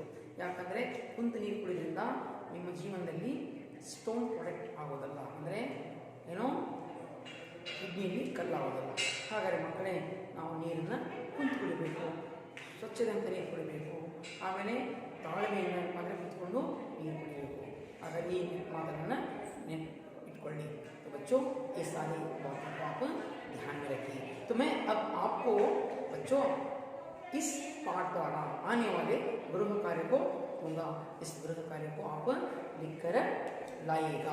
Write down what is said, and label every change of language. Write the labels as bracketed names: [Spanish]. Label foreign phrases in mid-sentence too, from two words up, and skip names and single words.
[Kannada] ಯಾಕಂದರೆ ಕುಂತು ನೀರು ಕುಡಿಯೋದ್ರಿಂದ ನಿಮ್ಮ ಜೀವನದಲ್ಲಿ [English] stone product [Kannada] ಆಗೋದಲ್ಲ, ಅಂದರೆ ಕಿಡ್ನಿಯಲ್ಲಿ ಕಲ್ಲಾಗೋದಲ್ಲ. ಹಾಗಾದರೆ ಮಕ್ಕಳೇ ನಾವು ನೀರನ್ನು ಕುಂತು ಕುಡಿಬೇಕು, ಸ್ವಚ್ಛದಂತ ನೀರು ಕುಡಿಬೇಕು. ಆಮೇಲೆ ತಾಳ್ಮೆಯನ್ನು ಅಂದರೆ ಕುತ್ಕೊಂಡು ನೀರು ಕುಡಿಬೇಕು. ಹಾಗಾಗಿ ಈ ಮಾತನ್ನು इटಕೊಳ್ಳಿ। [Hindi] तो बच्चों ये सारी बातों को आप ध्यान में रखिए। तो मैं अब आपको बच्चों इस पाठ द्वारा आने वाले गृह कार्य को दूंगा। इस गृह कार्य को आप लिखकर लाइएगा।